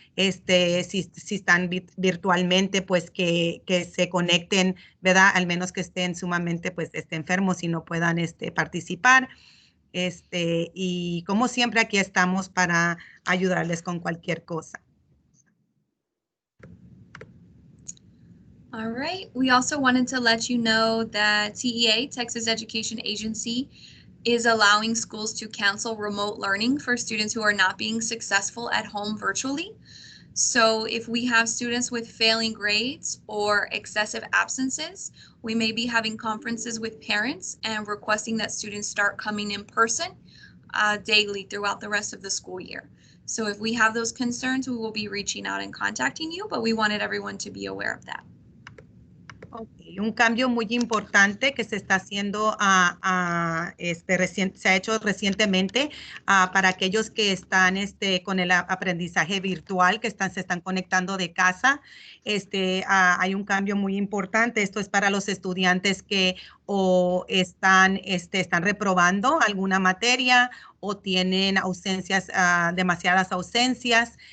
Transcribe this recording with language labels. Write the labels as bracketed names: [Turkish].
[Spanish] Si están virtualmente, pues que se conecten, ¿verdad? Al menos que estén sumamente, pues, enfermos y no puedan participar. Y como siempre, aquí estamos para ayudarles con cualquier cosa. [English] All right. We also wanted to let you know that TEA, Texas Education Agency, is allowing schools to cancel remote learning for students who are not being successful at home virtually. So if we have students with failing grades or excessive absences, we may be having conferences with parents and requesting that students start coming in person daily throughout the rest of the school year. So if we have those concerns, we will be reaching out and contacting you, but we wanted everyone to be aware of that. Okay. [Spanish] Un cambio muy importante que se está haciendo, se ha hecho recientemente para aquellos que están con el aprendizaje virtual, que se están conectando de casa. Hay un cambio muy importante. Esto es para los estudiantes que o están reprobando alguna materia o tienen ausencias, demasiadas ausencias.